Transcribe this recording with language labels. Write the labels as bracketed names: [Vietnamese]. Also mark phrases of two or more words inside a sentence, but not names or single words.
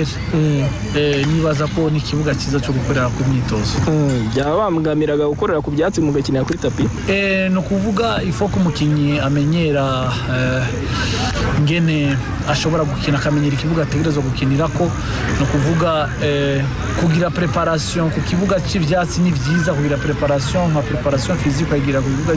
[Rundi] Nibaza ko ni ikibuga cyiza cyo gukorera ku myitozo. Byaba bamugamiraga gukorera ku byatsi mugakinira kuri tapi? No kuvuga ifo ko umukinyi amenyera ngene ashobora gukina, akamenyera ikibuga ategerezwa gukinirako. No kuvuga kugira preparation ku kibuga cy'ivyatsi ni vyiza, kugira preparation nka [French] preparation physique [Rundi] agira ku kibuga